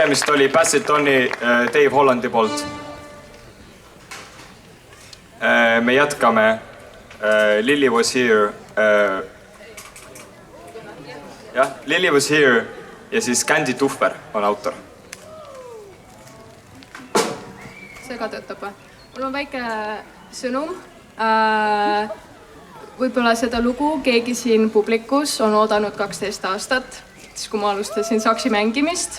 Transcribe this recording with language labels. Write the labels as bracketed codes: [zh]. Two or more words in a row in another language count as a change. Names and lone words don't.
[et] oli Bassetoni Dave Hollandi poolt. Me jätkame. Lily was here. Jah, Lily was here ja siis Candy Tuhver on autor. See ka töötab või? Mul on väike sõnum. Võib-olla seda lugu keegi siin publikus on oodanud 12 aastat, siis kui ma alustasin saksi mängimist.